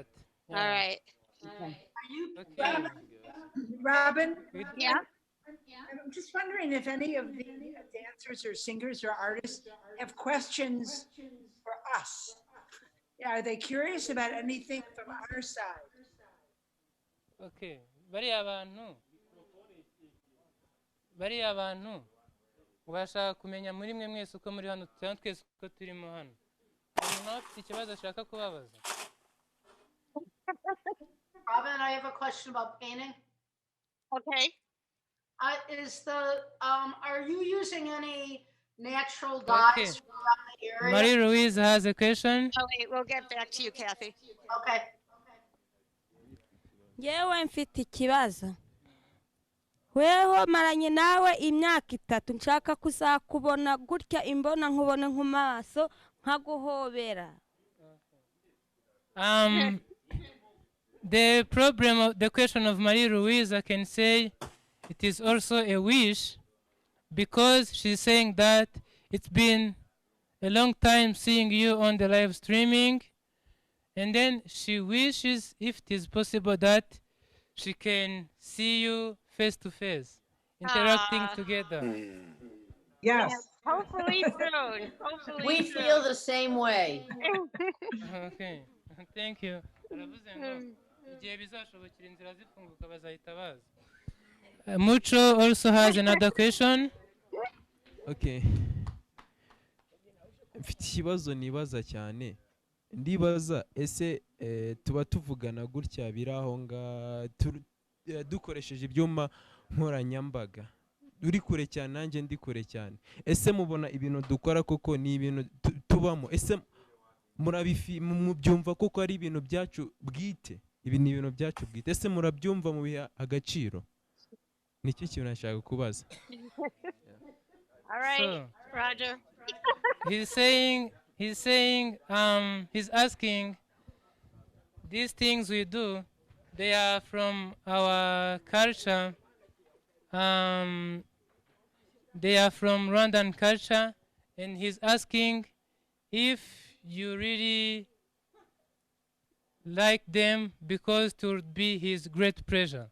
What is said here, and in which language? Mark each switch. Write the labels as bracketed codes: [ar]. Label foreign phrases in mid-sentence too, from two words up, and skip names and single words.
[en] All right. Okay. Robin? Yeah. I'm just wondering if any of the dancers or singers or artists have questions for us. Yeah, are they curious about anything from our side? Okay. [rw] bariya bantu bashaka kumenya muri mwe mwese uko muri hano cyangwa twese uko turimo hano. Umuntu afite ikibazo ashaka kubabaza. [en] Robin, I have a question about painting. Okay. Are you using any natural Okay. dyes from around the area? Marie-Louise has a question. Oh, wait, we'll get back to you, Kathy. Okay. [rw] yewe mfite ikibazo weho maranye nawe imyaka 3 nshaka kuzakubona gutya imbona nkubone nkumaso nkaguhobera. [en] The question of Marie-Louise, I can say it is also a wish because she's saying that it's been a long time seeing you on the live streaming, and then she wishes if it is possible that she can see you face to face, interacting together. Yes. Hopefully soon. Hopefully We soon. feel the same way. Okay, thank you. [rw] Aravuze ngo igihe bizashobokera inzira zifunguka bazahita baza. [en] Mucho also has another question. Okay. [rw] Mfite ikibazo nibaza cyane. Ndibaza ese tuba tuvugana gutya biraho dukoresheje ibyuma nkoranyambaga. Uri kure cyane nanjye ndi kure cyane. Ese mubona ibintu dukora koko ni ibintu tubamo? Ese mubyumva koko ari ibintu byacu bwite? Ibi ni ibintu byacu bwite. Ese murabyumva mu biha agaciro? Nicyo kintu nashaka kubaza. [en] All right, Roger. He's asking, these things we do, they are from our culture. They are from Rwandan culture, and he's asking if you really like them because it would be his great pleasure.